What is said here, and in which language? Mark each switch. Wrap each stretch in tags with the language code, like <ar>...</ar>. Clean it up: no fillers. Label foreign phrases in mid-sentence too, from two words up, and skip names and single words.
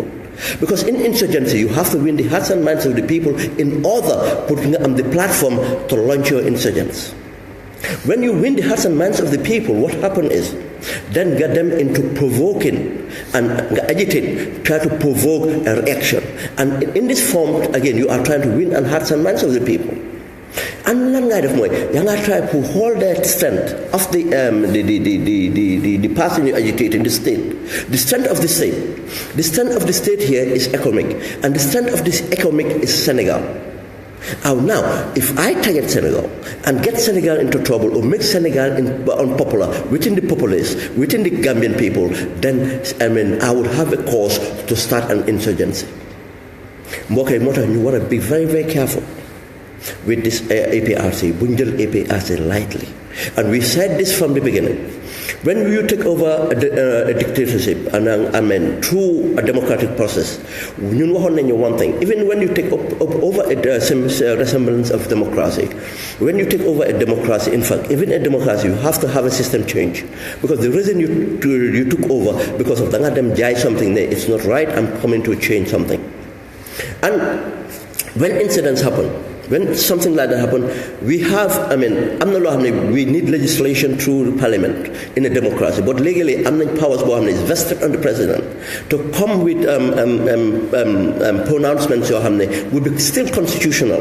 <en>Because in insurgency, you have to win the hearts and minds of the people in order putting on the platform to launch your insurgents. When you win the hearts and minds of the people, what happens is, then get them into provoking and agitate, try to provoke a reaction. And in this form, again, you are trying to win the hearts and minds of the people. And</en> <wo>lan ngay def mooy yaa nga</wo> <en>try to hold that strength of the person you agitate in the state. The strength of the state. The strength of the state here is economic, and the strength of this economic is Senegal. Now, if I target Senegal and get Senegal into trouble or make Senegal unpopular within the populace, within the Gambian people, then I would have a cause to start an insurgency.</en> <wo>Mbokk moo tax ñu war a</wo> <en>be very, very careful with this APRC, Bunjal APRC lightly. And we said this from the beginning. When you take over a dictatorship, and through a democratic process,</en> <wo>ñun waxoon nañu</wo> <en>one thing. Even when you take over a resemblance of democracy, when you take over a democracy, in fact, even a democracy, you have to have a system change. Because the reason you took over, because of</en> <wo>danga dem jaay</wo> <en>something there, it's not right, I'm coming to change something. And when incidents happen, when something like that happens, we have, we need legislation through parliament in a democracy, but legally, powers is vested on the president to come with pronouncements would be still constitutional.</en>